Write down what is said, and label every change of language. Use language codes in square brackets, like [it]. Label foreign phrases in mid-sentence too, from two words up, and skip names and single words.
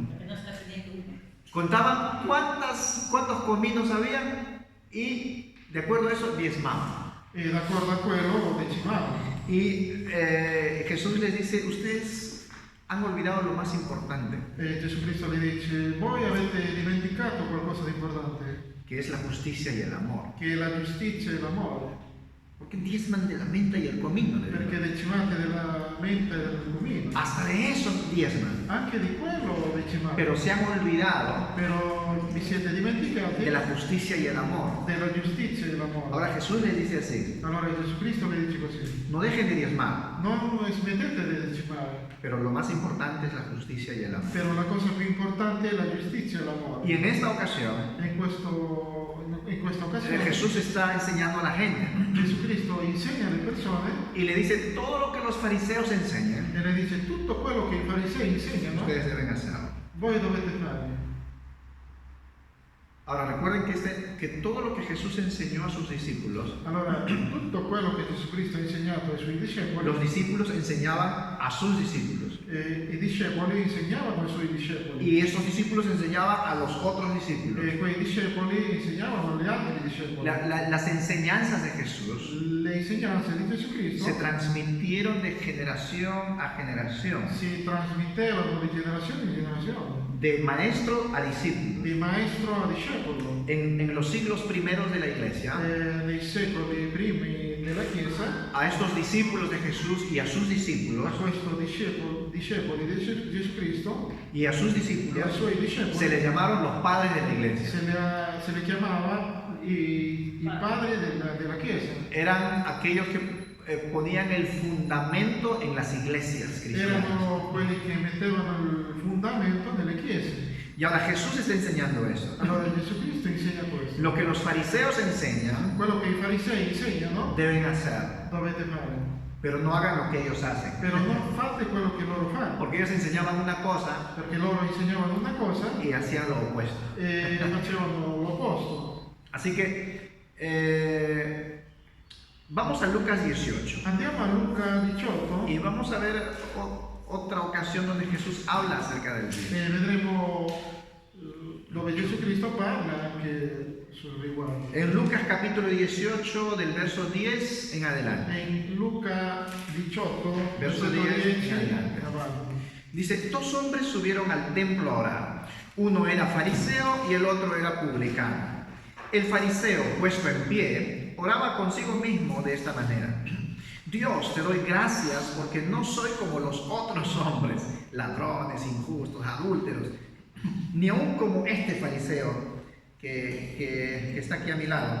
[it] Perché non sta finendo uno. [es] Contaban cuántos cominos había y de acuerdo a eso diezmaban. [it] e d'accordo a quello lo decimavano. [es] Y Jesús les dice, ustedes han olvidado lo más importante, [it] E Gesù Cristo le dice, voi avete dimenticato qualcosa di importante, [es] que es la justicia y el amor. [it] che è la giustizia e l'amore, [es] ¿Por qué diezman de la menta y el comino? [it] perché decimate della menta e del cumino. [es] Hasta de eso diezman. [it] Anche di quello decimate, [es] Pero se han olvidado [it] però vi siete dimenticati [es] de la justicia y el amor. [it] della giustizia e dell'amore. [es] Ahora Jesús les dice así, [it] Allora Gesù Cristo le dice così, [es] no dejen de diezmar, [it] non smettete di decimare, [es] pero lo más importante es la justicia y el amor. [it] però la cosa più importante è la giustizia e l'amore. [es] Y en esta ocasión, [it] In questa occasione [es] Jesús está enseñando a la gente, ¿no? [it] Gesù Cristo insegna alle persone [es] Y le dice, todo lo que los fariseos enseñan, [it] e le dice tutto quello che i farisei insegnano, [es] ustedes deben hacerlo. [it] voi dovete fare. [es] Ahora recuerden que todo lo que Jesús enseñó a sus discípulos, [it] Allora, tutto quello che Gesù Cristo ha insegnato ai suoi discepoli, [es] los discípulos enseñaban a sus discípulos. [it] i discepoli insegnavano ai suoi discepoli, [es] Y esos discípulos enseñaban a los otros discípulos. [it] e quei discepoli insegnavano agli altri discepoli. [es] Las enseñanzas de Jesús [it] Le insegnanze di Gesù Cristo [es] se transmitieron de generación a generación, [it] si trasmettevano di generazione in generazione, [es] de maestro a discípulo. [it] di maestro a discepolo. [es] En los siglos primeros de la iglesia, [it] Nei secoli primi della Chiesa, [es] a estos discípulos de Jesús y a sus discípulos, [it] a questi discepoli di Gesù Cristo [es] y a sus [it] e [es] discípulos, [it] ai suoi discepoli, [es] se les llamaron los padres de la iglesia. [it] se le chiamava i padri della Chiesa. [es] Eran aquellos que ponían el fundamento en las iglesias cristianas. [it] Erano quelli che mettevano il fondamento nelle chiese. [es] Y ahora Jesús está enseñando eso. [it] Allora Gesù Cristo insegna questo. [es] Lo que los fariseos enseñan, [it] Quello che i farisei insegnano [es] deben hacer, [it] dovete fare, [es] pero no hagan lo que ellos hacen. [it] però non fate quello che loro fanno, [es] Porque ellos enseñaban una cosa [it] perché loro insegnavano una cosa [es] y hacían lo opuesto. [it] e facevano l'opposto. [es] Así que vamos a Lucas 18 [it] Andiamo a Luca 18 [es] y vamos a ver otra ocasión donde Jesús habla acerca del diezmo. [it] e vedremo dove Gesù Cristo parla anche sul riguardo. [es] En Lucas capítulo 18 del verso 10 en adelante. [it] In Luca 18, [es] Verso [it] versetto [es] 10 [it] 10 [es] in adelante. [it] avanti. [es] Dice, dos hombres subieron al templo a orar. Uno era fariseo y el otro era publicano. El fariseo, puesto en pie, oraba consigo mismo de esta manera. Dios, te doy gracias porque no soy como los otros hombres, ladrones, injustos, adúlteros, ni aún como este fariseo que está aquí a mi lado.